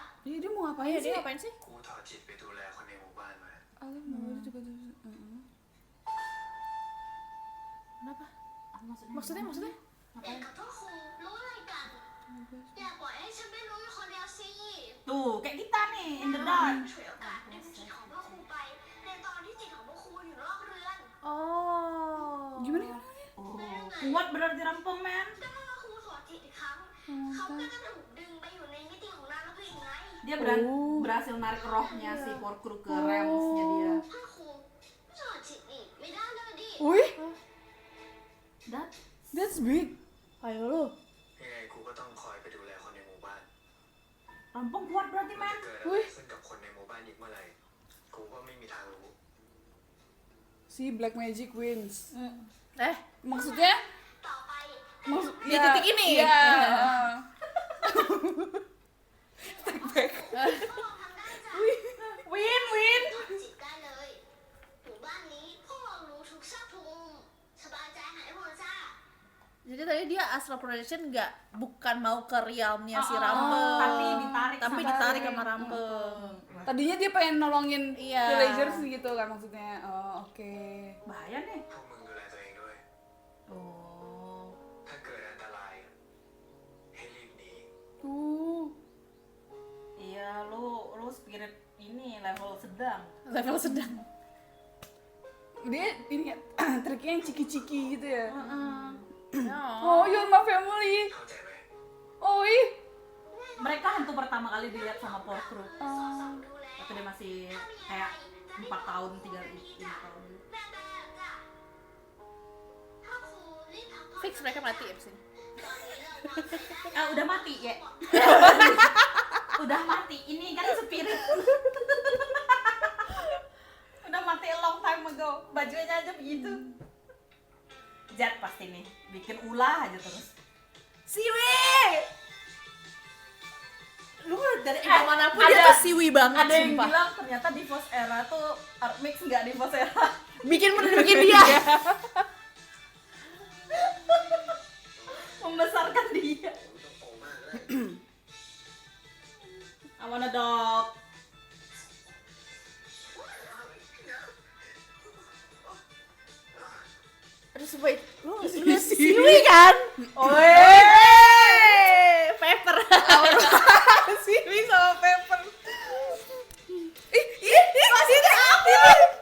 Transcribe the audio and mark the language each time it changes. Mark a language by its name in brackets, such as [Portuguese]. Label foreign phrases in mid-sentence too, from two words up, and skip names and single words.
[Indonesian] Dia mau ngapain Iya, sih? dia ngapain sih? [Thai] กูถอดจิตไปดูแลคนในหมู่บ้านมา [Indonesian] Alah, mau juga Kenapa? Maksudnya? Maksudnya? [Thai] เด็กกับพ่อครูรู้อะไรกัน อย่าปล่อยให้ฉันไม่รู้อยู่คนเดียวสิ [Indonesian] Tuh, kayak kita nih, [English] in the dark. [Thai] ฉวยโอกาสดึงจิตของพ่อครูไป ในตอนที่จิตของพ่อครูอยู่นอกเรือน Oh. [Indonesian] Gimana? Oh, kuat berarti rampung, men. [Thai] ก็ถ้าพ่อครูถอดจิตอีกครั้ง เขาก็จะถูกดึงไปอยู่ในมิติของนรกอีกไง [Indonesian] Dia Oh. berhasil narik rohnya si Porkru ke realmsnya dia. [Thai] พ่อครูถอดจิตอีกไม่ได้เลยดิ Wih, [Indonesian] Dan [English] that's big. [Indonesian] Ayo lu. [Thai] ยังไงกูก็ต้องคอยไปดูแลคนในหมู่บ้าน [Indonesian] rampung kuat berarti, [Thai] มัน [Indonesian] men. [Thai] จะเกิดอะไรขึ้นกับคนในหมู่บ้านอีกเมื่อไหร่กูก็ไม่มีทางรู้ [English] Si Black Magic wins. Eh, [Indonesian] Maksudnya? [Thai] ต่อไป [Indonesian] Maksud Di titik ini? Iya. [Thai] พวกเราทำได้จ้ะ [English] Win. [Thai] ถอดจิตได้เลยหมู่บ้านนี้พวกเรารู้ทุกซอกทุกมุมสบายใจหายห่วงจ้า [Indonesian] jadi tadi dia [English] astral projection [Indonesian] bukan mau ke realmnya si Oh, Rampeng. tapi ditarik sama Rampeng. Tadinya dia pengen nolongin Iya. villagers gitu kan maksudnya. Oh, oke. Bahaya nih. [Thai] พวกมึงดูแลตัวเองด้วย Oh. ถ้าเกิดอันตรายให้รีบหนี [Indonesian] Tuh. Iya, lu spirit ini level sedang. Level sedang. Dia ini ya, triknya yang ciki-ciki gitu ya. Oh. [English] Oh, you're my family. [Thai] เข้าใจไหม Oh, ih. [Indonesian] Mereka hantu pertama kali dilihat sama Porkru. [Thai] สอดส่องดูแล [Indonesian] Waktu dia masih kayak 4 tahun, 3 tahun. [Thai] แม่จ้ะถ้าครูรีบพักผ่อน [Indonesian] Fix mereka mati abis ini. [Thai] ตอนนี้เราวางแผน [Indonesian] Ah, udah mati ya? Udah mati. Ini kan spirit. Udah mati [English] a long time ago. [Indonesian] Bajunya aja begitu. Jat pasti nih, bikin ulah aja terus. Siwi! Lu dari era manapun dia ada- tuh siwi banget Ada yang sumpah. bilang ternyata di Divorce Era tuh Armix nggak di Divorce Era. Bikin dia. Membesarkan dia. [Thai] ผมต้องโตมากแล้ว [English] I want a dog. [Indonesian] Aduh sumpah, lu liat siwi kan? Oi. Pepper. Siwi sama Pepper. Masih ada api nih.